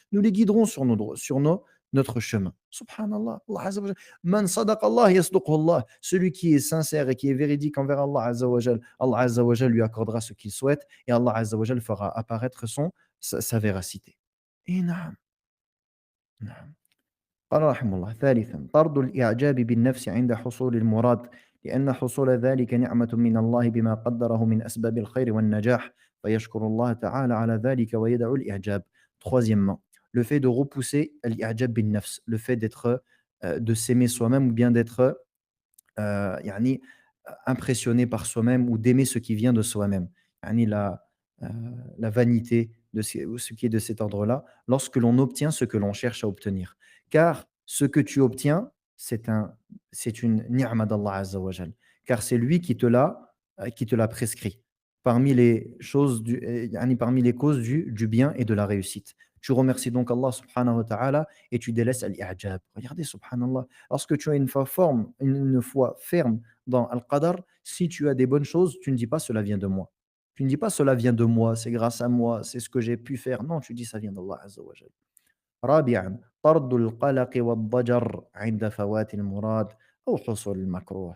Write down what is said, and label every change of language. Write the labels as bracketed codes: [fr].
[fr] Nous les guiderons notre chemin. Subhanallah, Allah Azza wa Jal. [ar] Man sadaqa Allah yasduqhu Allah. [fr] Celui qui est sincère et qui est véridique envers Allah Azza wa Jal, Allah Azza wa Jal lui accordera ce qu'il souhaite et Allah Azza wa Jal fera apparaître sa véracité. Et naam, naam. [ar] قال رحمه الله ثالثا طرد الإعجاب بالنفس عند حصول المراد لأن حصول ذلك نعمة من الله بما قدره من أسباب الخير والنجاح فيشكر الله تعالى على ذلك ويدعو الإعجاب. [fr] Troisièmement, le fait de repousser l'I'jab bin nafs, le fait de s'aimer soi-même ou bien d'être يعني impressionné par soi-même ou d'aimer ce qui vient de soi-même. يعني heu, la vanité de ce qui est de cet ordre-là, lorsque l'on obtient ce que l'on cherche à obtenir. Car ce que tu obtiens, c'est une ni'ma d'Allah Azza wa Jal. Car c'est lui qui te l'a prescrit. Parmi les choses يعني parmi les causes du bien et de la réussite. Tu remercies donc Allah subhanahu wa ta'ala et tu délaisses al-i'jab. Regardez, subhanallah, lorsque tu as une foi ferme dans Al-Qadar, si tu as des bonnes choses, tu ne dis pas cela vient de moi. Tu ne dis pas cela vient de moi, c'est grâce à moi, c'est ce que j'ai pu faire. Non, tu dis ça vient d'Allah Azza wa Jal. [ar] رابعا طرد القلق والضجر عند فوات المراد أو حصول المكروه.